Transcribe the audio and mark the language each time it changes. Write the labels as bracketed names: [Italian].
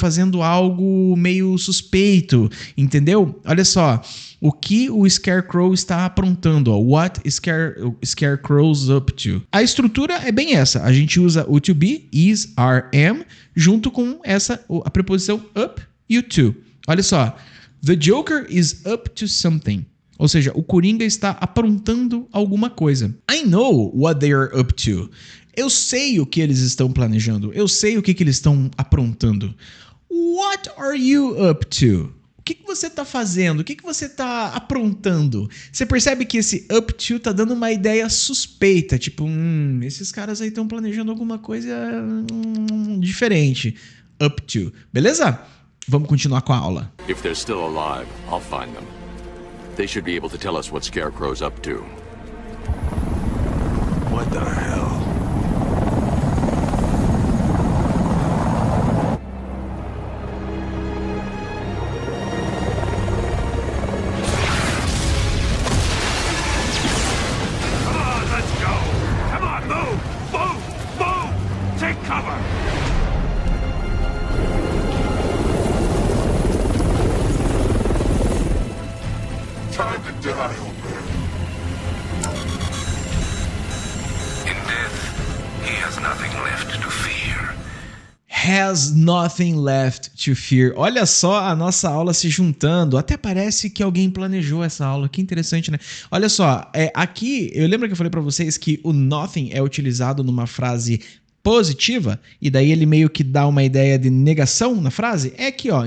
[Portuguese] Fazendo algo meio suspeito, entendeu? Olha só. O que o Scarecrow está aprontando, ó. [English] What Scarecrow's up to. [Portuguese] A estrutura é bem essa. A gente usa o to be, is, are, am, junto com a preposição up e o to. Olha só. [English] The Joker is up to something. [Portuguese] Ou seja, o Coringa está aprontando alguma coisa. [English] I know what they are up to. [Portuguese] Eu sei o que eles estão planejando. Eu sei o que eles estão aprontando. [English] What are you up to? [Portuguese] O que você está fazendo? O que você está aprontando? Você percebe que esse up to tá dando uma ideia suspeita. Tipo, esses caras aí estão planejando alguma coisa diferente. [English] Up to. [Portuguese] Beleza? Vamos continuar com a aula. [English] If they're still alive, I'll find them. They should be able to tell us what Scarecrow's up to. What the hell? Come on, let's go! Come on, move! Move! Move! Take cover! Time to die, old man. In death, he has nothing left to fear. Has nothing left to fear. [Portuguese] Olha só a nossa aula se juntando. Até parece que alguém planejou essa aula. Que interessante, né? Olha só, aqui, eu lembro que eu falei pra vocês que o nothing é utilizado numa frase positiva, e daí ele meio que dá uma ideia de negação na frase. É aqui, ó.